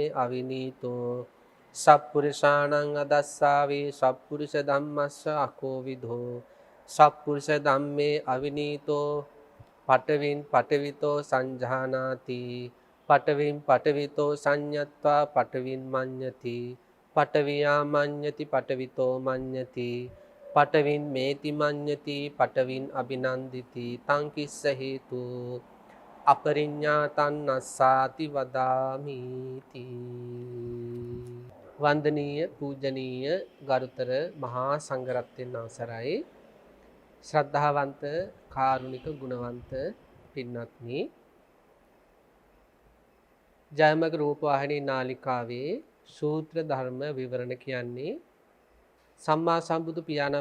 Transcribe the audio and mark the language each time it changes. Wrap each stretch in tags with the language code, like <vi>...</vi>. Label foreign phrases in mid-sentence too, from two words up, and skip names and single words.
<pi>අවිනීතෝ සප්පුරිසාණං අදස්සාවි සප්පුරිස ධම්මස්ස අකෝ විදෝ සප්පුරිස ධම්මේ අවිනීතෝ පඨවින් පඨවිතෝ සංජානාති පඨවින් පඨවිතෝ සංඤත්වා පඨවින් මඤ්ඤති පඨවියා මඤ්ඤති පඨවිතෝ මඤ්ඤති පඨවින් මේති මඤ්ඤති පඨවින් අභිනන්දිති තං කිස්ස හේතු අපරිඤ්ඤාතං නස්සාති වදාමි</pi> <si>තී වන්දනීය පූජනීය ගරුතර මහා සංඝරත්නයන් අවසරයි ශ්‍රද්ධාවන්ත කාරුණික ගුණවන්ත පින්වත්නි ජයමග රූපවාහිනී නාලිකාවේ සූත්‍ර ධර්ම විවරණ කියන්නේ සම්මා සම්බුදු පියාණන්</si>